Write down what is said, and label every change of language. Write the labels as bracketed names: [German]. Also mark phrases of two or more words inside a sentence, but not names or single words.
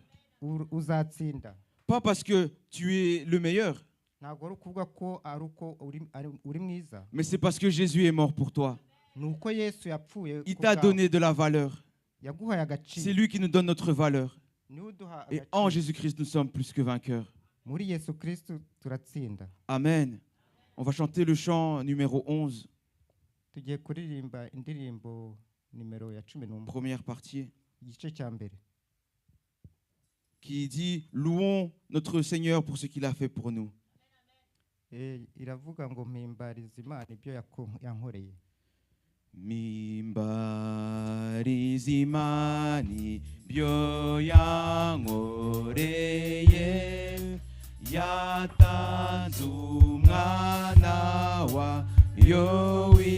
[French] Pas parce que tu es le meilleur, mais c'est parce que Jésus est mort pour toi. Il t'a donné de la valeur. C'est lui qui nous donne notre valeur. Et en Jésus-Christ, nous sommes plus que vainqueurs. [Kinyarwanda] muri Yesu Kristo turatsinda. Amen. [French] On va chanter le chant numéro 11, [Kinyarwanda] Tugiye kuririmba indirimbo nimero ya 11, [French] première partie, [Kinyarwanda] igice cya mbere, [French] qui dit « Louons notre Seigneur pour ce qu'il a fait pour nous. [Kinyarwanda] iravuga ngo mpimbariza Imana ibyo yankoreye. Mimbariza Imana ibyo yankoreye, yatanze umwana wayo